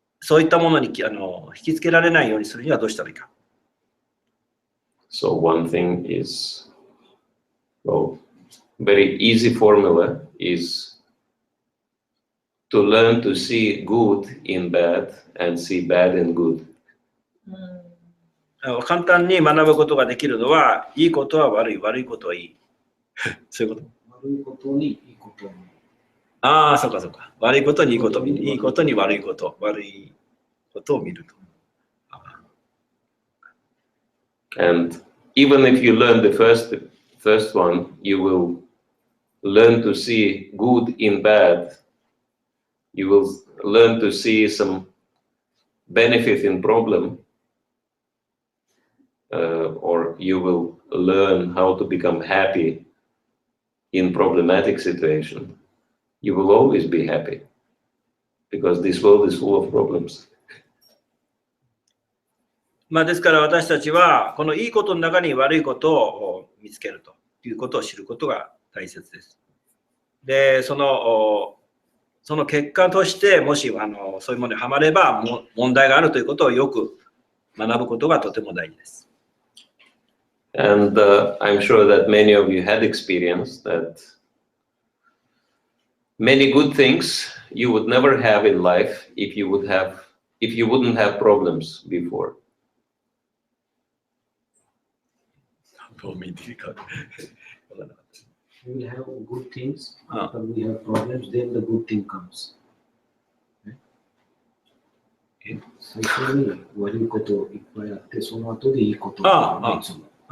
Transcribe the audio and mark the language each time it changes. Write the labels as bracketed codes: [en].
[ja] そういったものに引きつけられないようにするにはどうしたらいいか。 [en] So one thing is, well, very easy formula is to learn to see good in bad and see bad in good. [ja] 簡単に学ぶことができるのは、いいことは悪い、悪いことはいい。そういうこと。悪いことにいいことに。ああ、そうかそうか。悪いことにいいことを見る。いいことに悪いこと、悪いことを見ると。 [en] And even if you learn the first one, you will learn to see good in bad. You will learn to see some benefit in problem, or you will learn how to become happy in problematic situation. You will always be happy because this world is full of problems. [ja] ですから私たちはこのいいことの中に悪いことを見つけるということを知ることが大切です。で、その結果としてもしそういうものにはまれば問題があるということをよく学ぶことがとても大事です。 [en] And I'm sure that many of you had experienced that many good things you would never have in life if you wouldn't have problems before. We will have good things, but we have problems, then the good thing comes. [ja] 最初に悪いこといっぱいあって、その後でいいことがいつも。